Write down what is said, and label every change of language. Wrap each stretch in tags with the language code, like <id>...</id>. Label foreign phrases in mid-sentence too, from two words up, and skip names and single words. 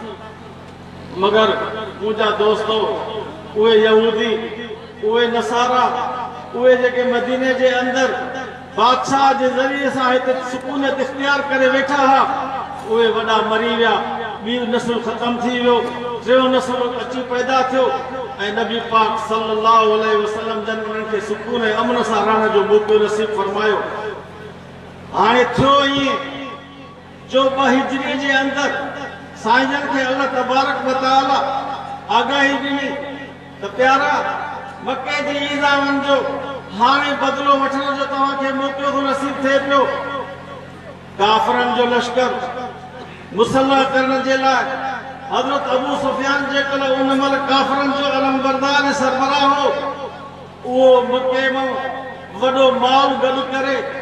<sd>मगर मुंहिंजा दोस्तो उहे यहूदी उहे नसारा उहे जेके मदीने जे अंदरि बादशाह जे ज़रिए सां हिते सुकूनियत इख्तियार करे वेठा हुआ उहे वॾा मरी विया ॿी नस्ल ख़तम थी वियो टियों नस्ल अची पैदा थियो ऐं नबी पाक</sd> <ar>صلى الله عليه وسلم</ar> <sd>जन उन्हनि खे सुकून ऐं अमन सां रहण जो मौक़ो नसीब फरमायो हाणे थियो ईअं जो 2 हिजरी जे अंदरि साईं जन खे</sd> <ar>الله تبارك و</ar> <sd>तआला आगाही ॾिनी त प्यारा मके जी ईज़ा वञिजो हाणे बदिलो वठण जो तव्हांखे मौक़ो थो नसीब थिए पियो काफ़िरनि जो लश्कर मुसल्लह करण जे लाइ हज़रत अबू सुफियान जेकॾहिं उन महिल काफ़िरनि जो अलमबरदार ऐं सरबराह हो उहो मके मां वॾो माल गॾु करे</sd>